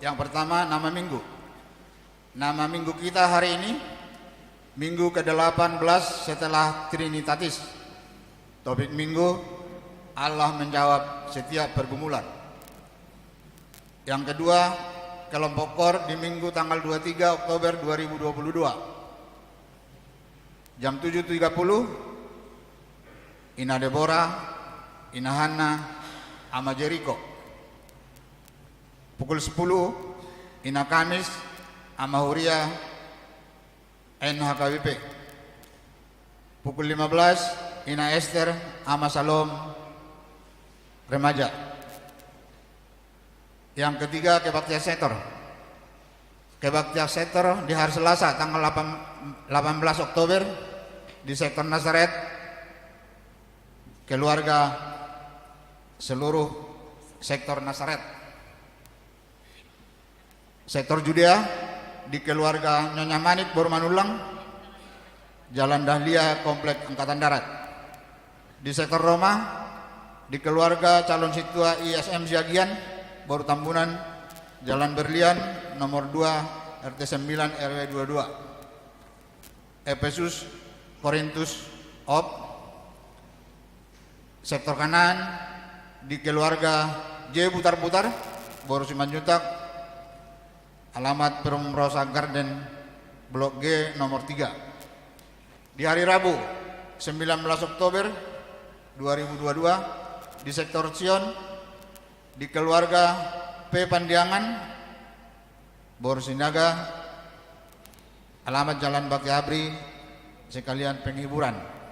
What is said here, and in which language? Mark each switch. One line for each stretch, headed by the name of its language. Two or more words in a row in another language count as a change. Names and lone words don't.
Indonesian: Yang pertama, nama minggu. Nama minggu kita hari ini Minggu ke-18 setelah Trinitatis. Topik minggu, Allah menjawab setiap pergumulan. Yang kedua, kelompok KOR di Minggu tanggal 23 Oktober 2022. Jam 7.30 Ina Deborah, Ina Hana, Ama Jericho. Pukul 10 Ina Kamis, Ama Huria, NHKBP. Pukul 15 Ina Esther, Ama Salom, Remaja. Yang ketiga, Kebaktian Setor. Kebaktian Setor di hari Selasa tanggal 18 Oktober di sektor Nazaret. Keluarga seluruh sektor Nazaret. Sektor Judea di keluarga Nyonya Manik Bormanulang, Jalan Dahlia, Komplek Angkatan Darat. Di sektor Roma di keluarga calon situa ISM Siagian, Baru Tambunan, Jalan Berlian, nomor 2, RT 9 RW 22. Efesus, Korintus, Op. Sektor kanan di keluarga J Putar-Putar, Baru Simanjuntak, alamat Perumrosa Garden, Blok G nomor 3. Di hari Rabu 19 Oktober 2022 di sektor Sion di keluarga P Pandiangan, Baru Sinaga, alamat Jalan Bakti Abri, sekalian penghiburan.